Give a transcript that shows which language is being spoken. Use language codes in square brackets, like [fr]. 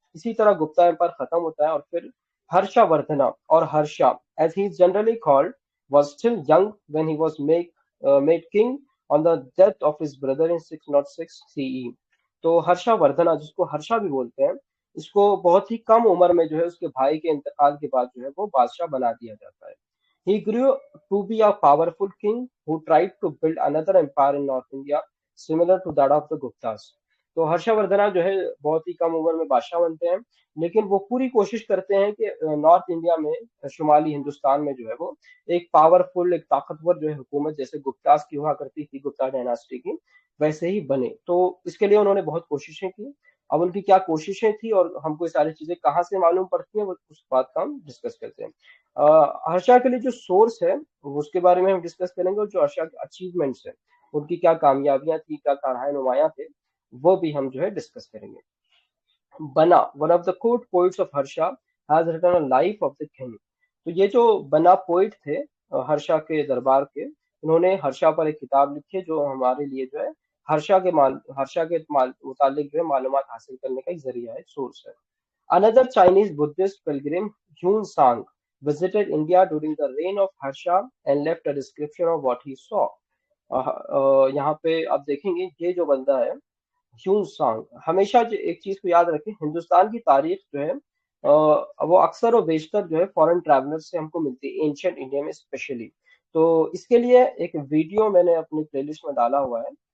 [hi] इसी तरह गुप्ता एम्पायर खत्म होता है, और फिर हर्षवर्धना और Harsha, [en] As he is generally called, was still young when he was made king on the death of his brother in 606 CE। [hi] तो हर्षवर्धना, जिसको हर्षा भी बोलते हैं, इसको बहुत ही कम उम्र में जो है उसके भाई के इंतकाल के बाद जो है वो बादशाह बना दिया जाता है। [en] He grew to be a powerful king who tried to build another empire in North India similar to that of the Guptas। [hi] तो हर्षवर्धना जो है बहुत ही कम उम्र में बादशाह बनते हैं, लेकिन वो पूरी कोशिश करते हैं कि नॉर्थ इंडिया में, शुमाली हिंदुस्तान में जो है वो एक पावरफुल, एक ताकतवर जो है हुकूमत, जैसे गुप्तास की हुआ करती थी, गुप्ता डायनास्टी की, वैसे ही बने। तो इसके लिए उन्होंने बहुत कोशिशें की। अब उनकी क्या कोशिशें थी और हमको ये सारी चीजें कहाँ से मालूम पड़ती हैं, वो उस बात का हम डिस्कस करते हैं। हर्षा के लिए जो सोर्स है उसके बारे में हम डिस्कस करेंगे, और जो हर्षा के अचीवमेंट्स है, उनकी क्या कामयाबियां थी, क्या कारनामे नुमायां थे, वो भी हम जो है डिस्कस करेंगे। [en] Bana, one of the court poets of Harsha, has written a life of the king. [hi] तो ये जो बना पोइट थे हर्षा के दरबार के, इन्होंने हर्षा पर एक किताब लिखी है, जो हमारे लिए जो है हर्षा के मुतालिक जो है मालूमात हासिल करने का एक जरिया है, सोर्स है। [en] Another Chinese Buddhist pilgrim, Yun Sang, visited India during the reign of Harsha and left a description of what he saw। [hi] यहाँ पे आप देखेंगे ये जो बंदा है ह्यून सांग, हमेशा जो एक चीज को याद रखें, हिंदुस्तान की तारीख जो है वो अक्सर और बेशतर जो है फॉरेन ट्रैवलर से हमको मिलती है, एंशियंट इंडिया में स्पेशली। तो इसके लिए एक वीडियो मैंने अपनी प्लेलिस्ट में डाला हुआ है।